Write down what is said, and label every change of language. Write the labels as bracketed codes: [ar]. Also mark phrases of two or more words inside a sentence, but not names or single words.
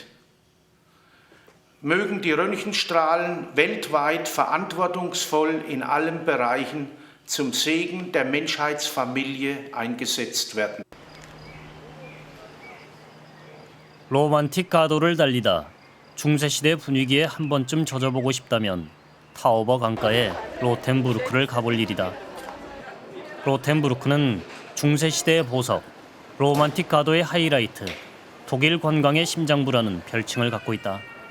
[de] Mögen die Röntgenstrahlen weltweit verantwortungsvoll in allen Bereichen zum Segen der Menschheitsfamilie eingesetzt werden. [ko] 로만틱 가도를 달리다 중세시대 분위기에 한 번쯤 젖어보고 싶다면 타오버 강가에 로텐부르크를 가볼 일이다. 로텐부르크는 중세시대의 보석, 로만틱 가도의 하이라이트, 독일 관광의 심장부라는 별칭을 갖고 있다.